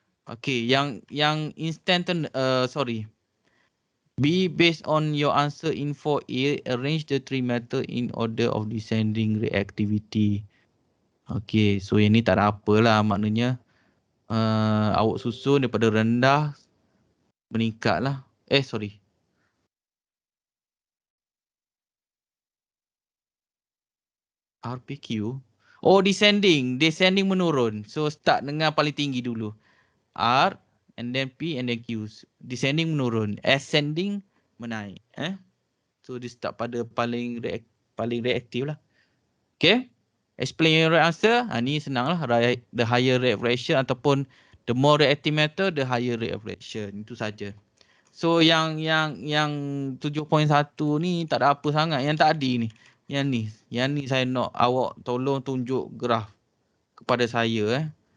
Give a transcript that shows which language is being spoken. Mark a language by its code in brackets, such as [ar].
[en] Okay, yang instant B, based on your answer in 4A, arrange the three metal in order of descending reactivity. [ms] Okay, so yang ni tak ada apa lah. Maknanya awak susun daripada rendah meningkat lah. RPQ. Oh, descending menurun. So start dengan paling tinggi dulu. R and then P and then Q. Descending menurun. Ascending menaik. So dia start pada paling reaktif lah. Okay. [en] Explain your right answer. [ms] Ni senang lah. [en] The higher rate of reaction ataupun the more reactive metal, the higher rate of reaction. [ms] Itu saja. So yang 7.1 ni tak ada apa sangat. Yang tadi ni. Yang ni saya nak awak tolong tunjuk graf kepada saya.